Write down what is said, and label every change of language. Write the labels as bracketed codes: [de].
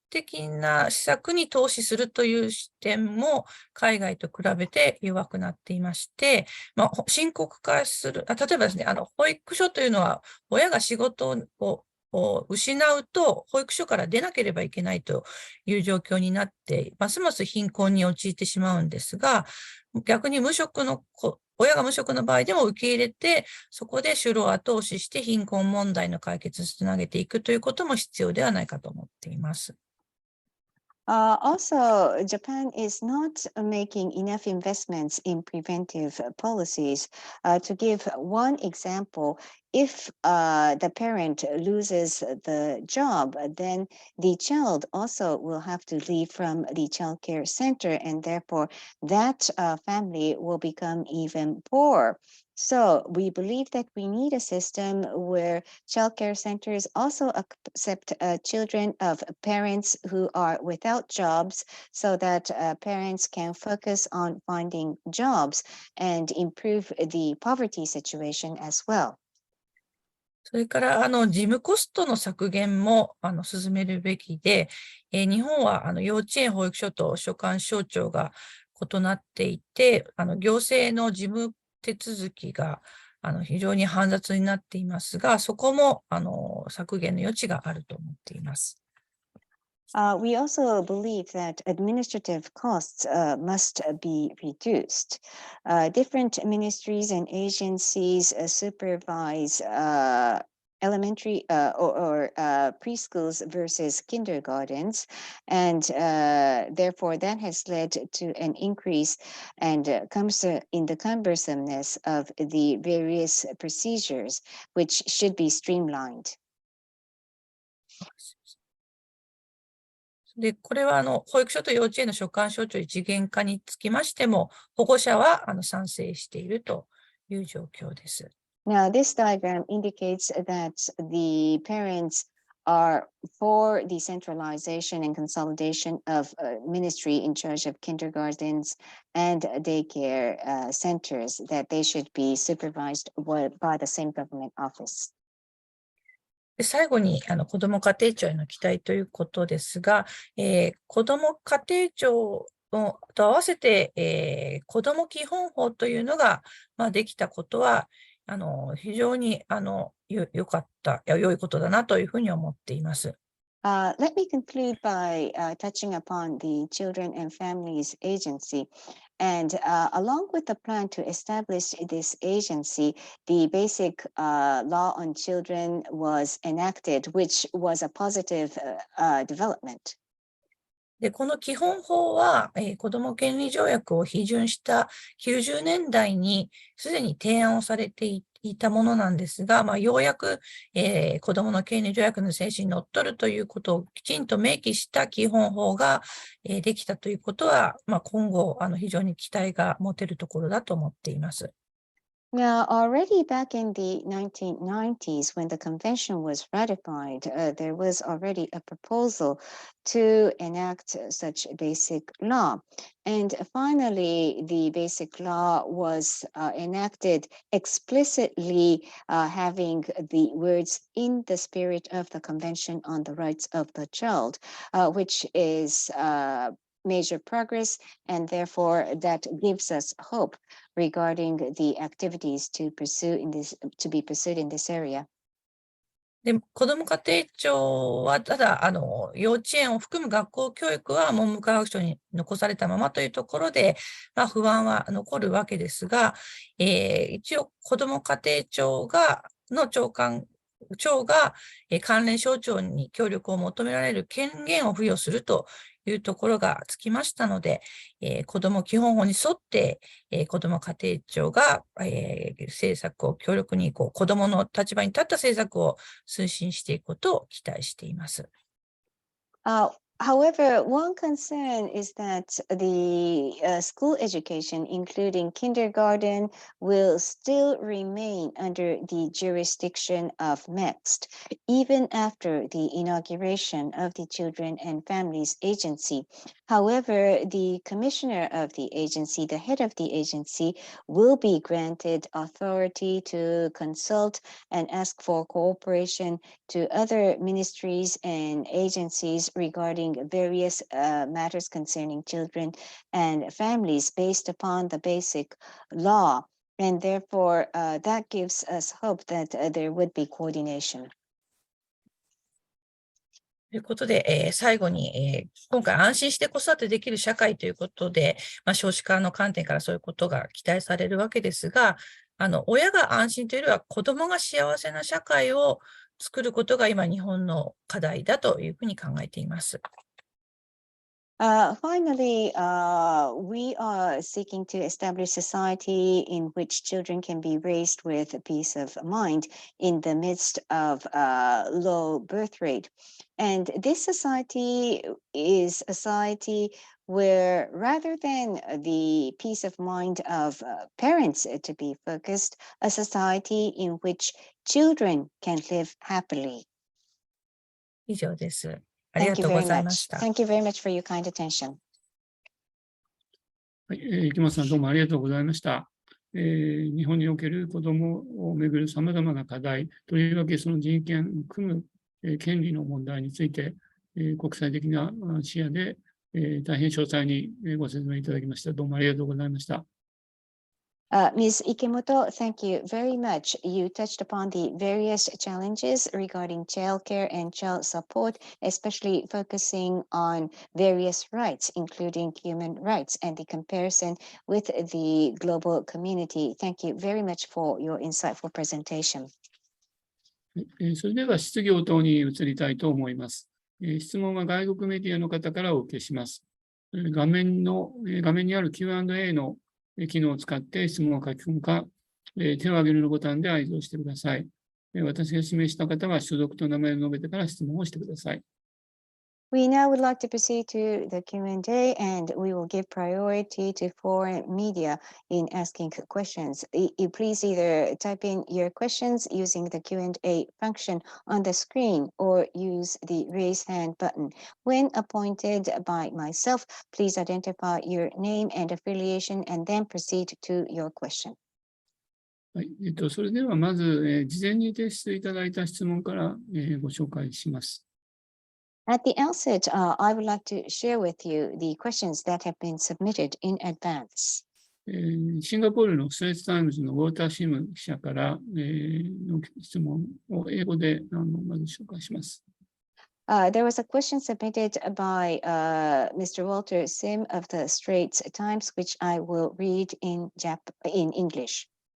[ja] 的な施策に投資するという視点も海外と比べて弱くなっていまして、深刻化する、例えばですね、保育所というのは親が仕事を失うと保育所から出なければいけないという状況になって、ますます貧困に陥ってしまうんですが、逆に親が無職の場合でも受け入れて、そこで就労を後押しして貧困問題の解決につなげていくということも必要ではないかと思っています。 [en] Also, Japan is not making enough investments in preventive policies. To give one example, if the parent loses the job, then the child also will have to leave from the child care center, and therefore that family will become even poorer. So we believe that we need a system where child care centers also accept children of parents who are without jobs, so that parents can focus on finding jobs and improve the poverty situation as well. [ja] それから、事務コストの削減も、進めるべきで、日本は、幼稚園、保育所と所管省庁が異なっていて、行政の事務手続きが、非常に煩雑になっていますが、そこも、削減の余地があると思っています。 [en] We also believe that administrative costs must be reduced. Different ministries and agencies supervise elementary or preschools versus kindergartens, and therefore that has led to an increase and comes in the cumbersomeness of the various procedures, which should be streamlined. [ja] で、これは保育所と幼稚園の所管省庁一元化につきましても、保護者は賛成しているという状況です。 [en] Now, this diagram indicates that the parents are for the centralization and consolidation of ministry in charge of kindergartens and daycare centers, that they should be supervised by the same government office. [ja] で最後に子ども家庭庁への期待ということですが、子ども家庭庁と合わせて、子ども基本法というのが、できたことは非常に良いことだなというふうに思っています。 [en] Let me conclude by touching upon the Children and Families Agency. And along with the plan to establish this agency, the basic law on children was enacted, which was a positive development. [ja] で、この基本法は、子ども権利条約を批准した90年代にすでに提案をされていたものなんですが、ようやく、子どもの権利条約の精神にのっとるということをきちんと明記した基本法が、できたということは、今後非常に期待が持てるところだと思っています。 [en] Now, already back in the 1990s, when the convention was ratified, there was already a proposal to enact such basic law. And finally, the basic law was enacted explicitly, having the words "in the spirit of the Convention on the Rights of the Child," which is major progress, and therefore that gives us hope regarding the activities to be pursued in this area. [ja] で、子ども家庭庁は、ただ、幼稚園を含む学校教育は文部科学省に残されたままというところで、不安は残るわけですが、一応、子ども家庭庁の長が、関連省庁に協力を求められる権限を付与するというところがつきましたので、子ども基本法に沿って、子ども家庭庁が、政策を強力に子どもの立場に立った政策を推進していくことを期待しています。 [en] However, one concern is that the school education, including kindergarten, will still remain under the jurisdiction of MEXT, even after the inauguration of the Children and Families Agency. However, the commissioner of the agency, the head of the agency, will be granted authority to consult and ask for cooperation to other ministries and agencies regarding regarding various matters concerning children and families based upon the basic law. And therefore, that gives us hope that there would be coordination. [ja] ということで、最後に、今回安心して子育てできる社会ということで、少子化の観点からそういうことが期待されるわけですが、親が安心というよりは子どもが幸せな社会を作ることが今日本の課題だというふうに考えています。 [en] Finally, we are seeking to establish society in which children can be raised with peace of mind in the midst of low birth rate. And this society is a society where rather than the peace of mind of parents to be focused, a society in which children can live happily. [ja] 以上です。ありがとうございました。 [en] Thank you very much for your kind attention. [ja] はい、池本さんどうもありがとうございました。日本における子どもをめぐるさまざまな課題、とりわけその人権を含む、権利の問題について、国際的な視野で、大変詳細にご説明いただきました。どうもありがとうございました。 [en] Ms. Ikemoto, thank you very much. You touched upon the various challenges regarding childcare and child support, especially focusing on various rights, including human rights, and the comparison with the global community. Thank you very much for your insightful presentation. [ja] それでは質疑応答に移りたいと思います。質問は外国メディアの方からお受けします。画面にある Q&A の機能を使って質問を書き込むか、手を挙げるのボタンで合図をしてください。私が指名した方は所属と名前を述べてから質問をしてください。 [en] We now would like to proceed to the Q&A, and we will give priority to foreign media in asking questions. Please either type in your questions using the Q&A function on the screen or use the raise hand button. When appointed by myself, please identify your name and affiliation and then proceed to your question. [ja] はい、それではまず、事前に提出いただいた質問から、ご紹介します。 [en] At the outset, I would like to share with you the questions that have been submitted in advance. [ja] シンガポールのストレートタイムズのウォーター・シム記者から、の質問を英語でまず紹介します。 [en] There was a question submitted by Mr. Walter Sim of the Straits Times, which I will read in English.